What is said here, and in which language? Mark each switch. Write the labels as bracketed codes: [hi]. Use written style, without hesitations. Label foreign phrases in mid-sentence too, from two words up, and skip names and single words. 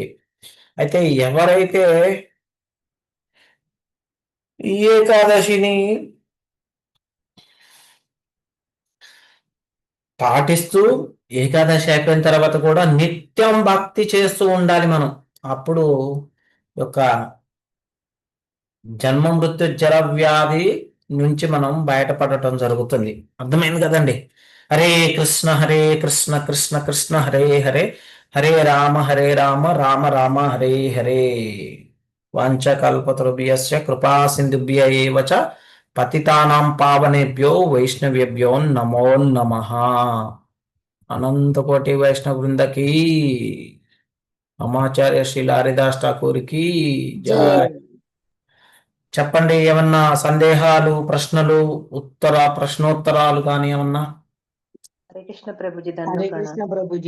[te] అయితే ఎవరైతే ఈ ఏకాదశిని పాటిస్తూ ఏకాదశి అయిపోయిన తర్వాత కూడా నిత్యం భక్తి చేస్తూ ఉండాలి మనం. అప్పుడు యొక్క జన్మ మృత్యు జర వ్యాధి నుంచి మనం బయటపడటం జరుగుతుంది. అర్థమైంది కదండి? [sa] హరే కృష్ణ కృష్ణ కృష్ణ హరే హరే, హరే రామ రామ రామ హరే హరే. వాంఛకల్పతరుభ్యశ్చ కృపా సింధుభ్య ఏవ చ పతితానాం పావనేభ్యో వైష్ణవేభ్యో నమో నమః. [te] అనంతకోటి వైష్ణవ బృందకి, అమాచార్య శ్రీల హరిదాస్ ఠాకూర్కి జై. చెప్పండి, ఏమన్నా సందేహాలు, ప్రశ్నలు, ప్రశ్నోత్తరాలు కానీ ఏమన్నా? హరే కృష్ణ ప్రభుజీ హరే కృష్ణ ప్రభుజీ